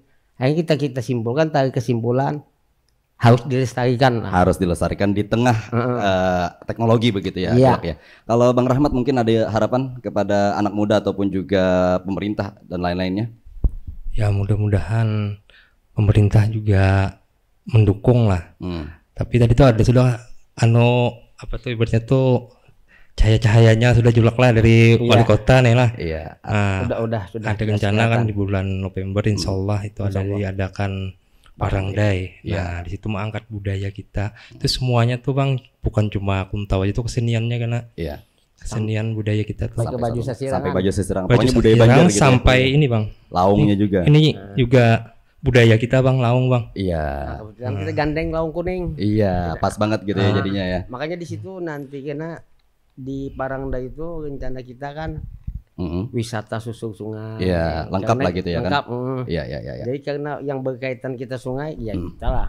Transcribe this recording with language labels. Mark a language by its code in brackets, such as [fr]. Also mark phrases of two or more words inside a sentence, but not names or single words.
[id] Akhirnya kita simpulkan, tarik kesimpulan harus dilestarikan lah. harus dilestarikan di tengah teknologi begitu ya. Iya. Julak ya. Kalau Bang Rahmat mungkin ada harapan kepada anak muda ataupun juga pemerintah dan lain-lainnya? Ya mudah-mudahan pemerintah juga mendukung lah. Tapi tadi tuh ada sudah apa tuh ibaratnya tuh cahaya-cahayanya sudah Julak lah dari wali kota nih lah. Iya. Sudah Ada rencana kan di bulan November [ar] إن شاء الله [id] itu ada diadakan Parangdai. Nah di situ mengangkat budaya kita. Itu semuanya tuh Bang, bukan cuma Kuntau aja, itu keseniannya karena Iya. kesenian budaya kita tuh. Sampai baju sasirangan. Sampai baju sasirangan. Baju Pokoknya budaya sasirangan Banjar gitu. sampai ya. ini Bang. Laungnya juga. Ini juga budaya kita Bang, laung Bang. Iya. Kebetulan kita gandeng laung kuning. Iya, pas banget gitu ya jadinya ya. Makanya di situ nanti karena di Parangdai itu rencana kita kan wisata susur sungai. Iya, lengkap lah gitu ya kan. Lengkap. Iya. Jadi karena yang berkaitan kita sungai, ya kita lah.